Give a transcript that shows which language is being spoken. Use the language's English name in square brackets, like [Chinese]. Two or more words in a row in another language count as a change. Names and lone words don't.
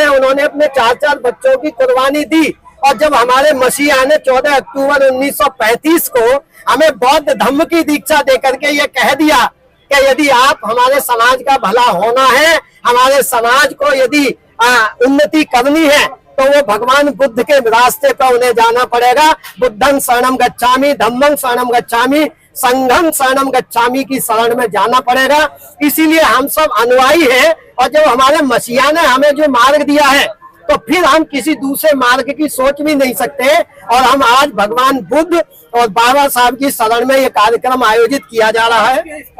[Hindi] उन्होंने अपने 4 बच्चों की कुर्बानी दी और जब हमारे मसीहा ने 14 अक्टूबर 1935 को हमें बौद्ध धम्म की दीक्षा देकर के ये कह दिया कि यदि आप हमारे समाज का भला होना है, हमारे समाज को यदि उन्नति करनी है, तो वो भगवान बुद्ध के रास्ते पर उन्हें जाना पड़ेगा। [Pali] बुद्धं शरणं गच्छामि, धम्मं शरणं गच्छामि, संघं शरणं गच्छामि [Hindi] की शरण में जाना पड़ेगा। इसीलिए हम सब अनुयायी हैं और जब हमारे मसीहा ने हमें जो मार्ग दिया है, तो फिर हम किसी दूसरे मार्ग की सोच भी नहीं सकते। और हम आज भगवान बुद्ध और बाबा साहब की शरण में ये कार्यक्रम आयोजित किया जा रहा है।